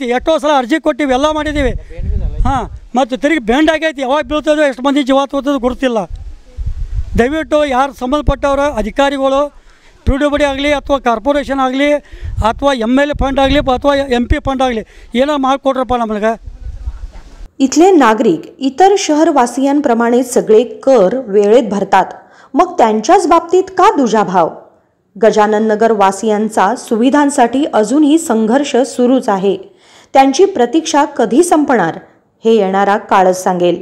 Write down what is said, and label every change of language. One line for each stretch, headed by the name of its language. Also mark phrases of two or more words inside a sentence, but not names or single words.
Kannada: ಎಷ್ಟೋ ಸಲ ಅರ್ಜಿ ಕೊಟ್ಟಿವಿ, ಎಲ್ಲ ಮಾಡಿದ್ದೀವಿ. ಹಾಂ, ಮತ್ತು ತಿರುಗಿ ಬೆಂಡ್ ಆಗೈತಿ. ಯಾವಾಗ ಬೀಳ್ತದೋ ಎಷ್ಟು ಮಂದಿ ಜಮಾತ್ ಓದೋದು ಗುರುತಿಲ್ಲ. ದಯವಿಟ್ಟು ಯಾರು ಸಂಬಂಧಪಟ್ಟವರು ಅಧಿಕಾರಿಗಳು, PWD ಆಗಲಿ ಅಥವಾ ಕಾರ್ಪೊರೇಷನ್ ಆಗಲಿ ಅಥವಾ
English: MLA fund
Kannada: ಆಗಲಿ ಅಥವಾ
English: MP fund
Kannada: ಆಗಲಿ ಏನೋ ಮಾಡಿಕೊಡ್ರಪ್ಪ ನಮಗೆ.
Marathi: इथले नागरिक इतर शहरवासियांप्रमाणे सगळे कर वेळेत भरतात, मग त्यांच्याच बाबतीत का दुजाभाव? गजानन नगर वासियांचा सुविधांसाठी अजूनही संघर्ष सुरूच आहे. त्यांची प्रतीक्षा कधी संपणार हे येणारा काळच सांगेल.